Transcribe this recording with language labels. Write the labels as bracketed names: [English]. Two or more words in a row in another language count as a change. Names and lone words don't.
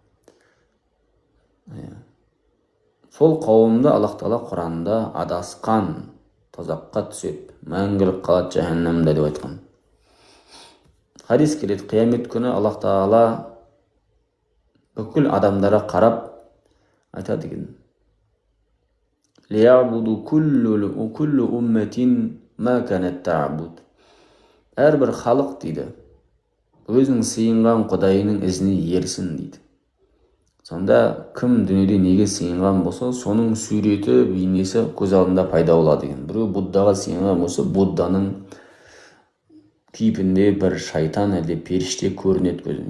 [Kazakh] Сол қауымды Аллах Тағала Құранында адасқан тозаққа түседі, мәңгілік қалады жаһаннамда деп айтқан. Хадис келеді, қиямет күні Аллах Тағала бүкіл адамдарға қарап айтады екен: [Arabic] «ليعبد كل أمة ما كانت تعبد». [Kazakh] Әрбір халық дейді, өзінің сыйынған құдайының ізіне ерсін дейді. Сонда кім дүниеде неге сыйынған болса, соның суреті, бейнесі көз алдында пайда болады екен. Біреу Буддаға сыйынған болса, Будданың кейпінде бір шайтан әлде періште көрінеді көзіне.